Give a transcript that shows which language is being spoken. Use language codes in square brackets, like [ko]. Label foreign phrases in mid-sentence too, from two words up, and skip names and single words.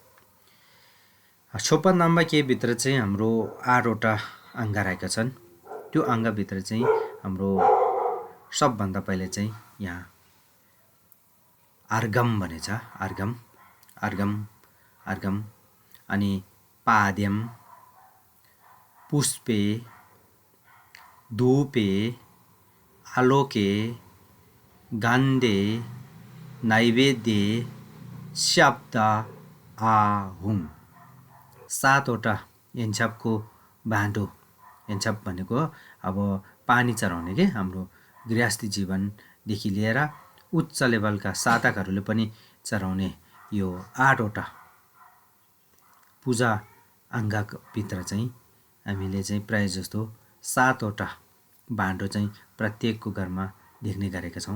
[ne] छोपा नाम्बाके भित्र चाहिँ हाम्रो 8वटा अङ्ग रहेका छन्। त्यो अङ्गभित्र चाहिँ हाम्रो सबभन्दा पहिले चाहिँ यहाँ अर्घम भनेछ। [sa] अर्घम अनि पाद्यम, पुष्पे, धूपे, आलोके, गन्धे, नैवेद्य, शब्द, आहुम। [ne] 7वटा हेन्चपको भाँडो। हेन्चप भनेको अब पानी चढाउने के हाम्रो गृहस्थी जीवनदेखि लिएर उच्च लेभलका साधकहरूले पनि चढाउने यो 8वटा पूजा अङ्गभित्र चाहिँ हामीले चाहिँ प्राय जस्तो 7वटा भाँडो चाहिँ प्रत्येकको घरमा देख्ने गरेका छौँ।